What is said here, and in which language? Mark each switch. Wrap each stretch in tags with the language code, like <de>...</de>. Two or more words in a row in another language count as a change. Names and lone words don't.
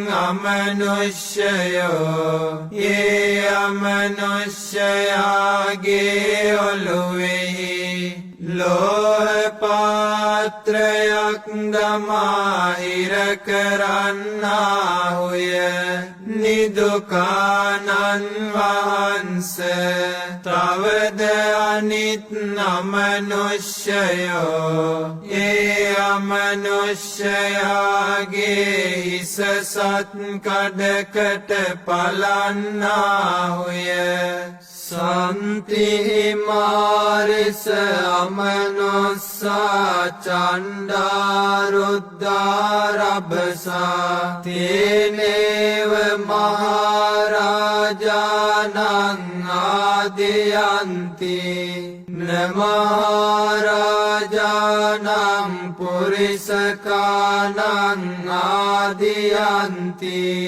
<si>අමනුෂ්‍යයෝ ඒ අමනුෂ්‍යයාගේ ඔළුවෙහි ලෝහ පාත්‍රයක් දමා හිර කරන්නාහුය නිදුකානන් වහන්ස තවද අනිත් අමනුෂ්‍යයෝ ඒ අමනුෂ්‍යයාගේ හිස සත් කඩකට පලන්නාහුය</si> <pi>සන්තිහි මාරිස අමනුස්සා චණ්ඩාරුද්ධාරබසා තේනේව මහරජානං ආදියන්ති නමහරජානං පුරිසකානං ආදියන්ති</pi>